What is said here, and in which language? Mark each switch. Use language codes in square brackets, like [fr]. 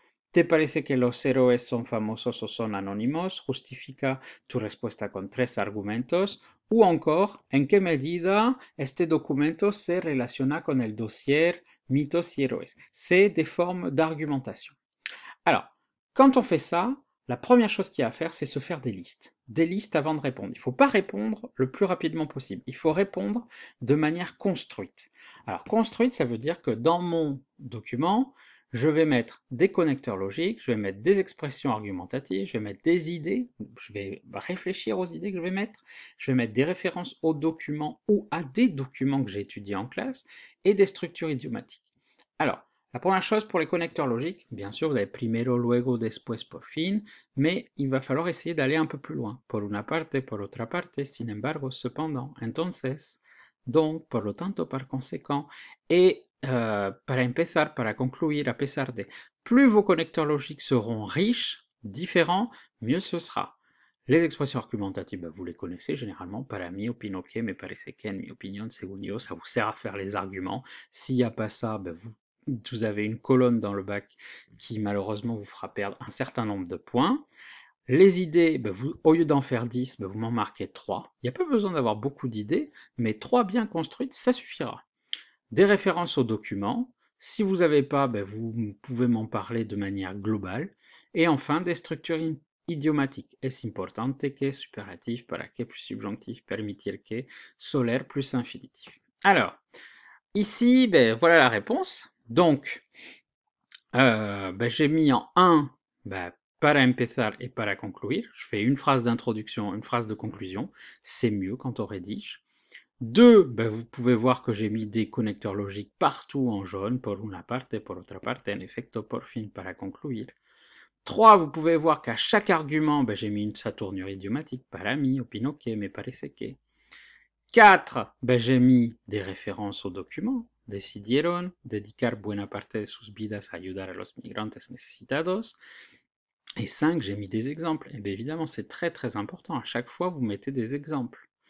[es] ¿Te parece que los héroes son famosos o son anónimos? Justifica tu respuesta con tres argumentos. O encore, ¿en qué medida este documento se relaciona con el dossier mitos y héroes? [fr] C'est des formes d'argumentation. Alors, quand on fait ça, la première chose qu'il y a à faire, c'est se faire des listes. Des listes avant de répondre. Il ne faut pas répondre le plus rapidement possible. Il faut répondre de manière construite. Alors, construite, ça veut dire que dans mon document, je vais mettre des connecteurs logiques, je vais mettre des expressions argumentatives, je vais mettre des idées, je vais réfléchir aux idées que je vais mettre, je vais mettre des références aux documents ou à des documents que j'ai étudiés en classe et des structures idiomatiques. Alors, la première chose pour les connecteurs logiques, bien sûr, vous avez [es] primero, luego, después, por fin, [fr] mais il va falloir essayer d'aller un peu plus loin. Por una parte, por otra parte, sin embargo, cependant, entonces, donc, por lo tanto, par conséquent, et para empezar, para concluir, a pesar de. Plus vos connecteurs logiques seront riches, différents, mieux ce sera. Les expressions argumentatives, vous les connaissez généralement. [es] Para mí, opino que, me parece que, en mi opinión, según yo, [fr] ça vous sert à faire les arguments. S'il n'y a pas ça, vous avez une colonne dans le bac qui malheureusement vous fera perdre un certain nombre de points. Les idées, au lieu d'en faire 10, vous m'en marquez 3. Il n'y a pas besoin d'avoir beaucoup d'idées, mais 3 bien construites, ça suffira. Des références aux documents. Si vous n'avez pas, vous pouvez m'en parler de manière globale. Et enfin, des structures idiomatiques. [es] Es importante que, [fr] superlatif, para que, plus subjonctif, permitir que, solaire, plus infinitif. Alors, ici, voilà la réponse. Donc, j'ai mis en 1 [es] para empezar [fr] et [es] para concluir. [fr] Je fais une phrase d'introduction, une phrase de conclusion. C'est mieux quand on rédige. 2, vous pouvez voir que j'ai mis des connecteurs logiques partout en jaune, [es] por una parte, por otra parte, en efecto, por fin, para concluir. [fr] 3, vous pouvez voir qu'à chaque argument, j'ai mis une saturnière idiomatique, [es] para mí, opino que, me parece que. [fr] 4, j'ai mis des références aux documents. [es] Decidieron dedicar buena parte de sus vidas a ayudar a los migrantes necesitados. [fr] Et 5, j'ai mis des exemples. Et bien évidemment, c'est très très important. À chaque fois, vous mettez des exemples.